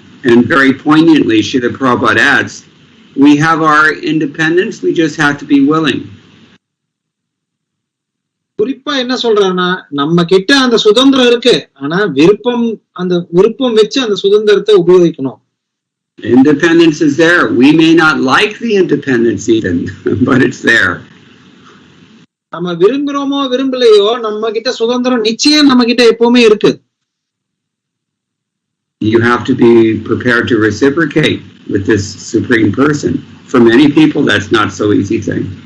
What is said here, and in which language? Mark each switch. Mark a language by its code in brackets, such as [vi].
[en] And very poignantly, Srila Prabhupada adds, we have our independence, we just have to be willing. [ta] குறிப்பா என்ன சொல்றாருன்னா, நம்ம கிட்ட அந்த சுதந்திரம் இருக்கு, ஆனா அந்த விருப்பம் வச்சு அந்த சுதந்திரத்தை உபயோகிக்கணும். [en] Independence is there. We may not like the independence even, but it's there. [ta] நம்ம விரும்புறோமோ விரும்பலையோ நம்ம கிட்ட சுதந்திரம் நிச்சயம் நம்ம கிட்ட எப்பவுமே இருக்கு. [en] You have to be prepared to reciprocate with this supreme person. For many people, that's not so easy thing.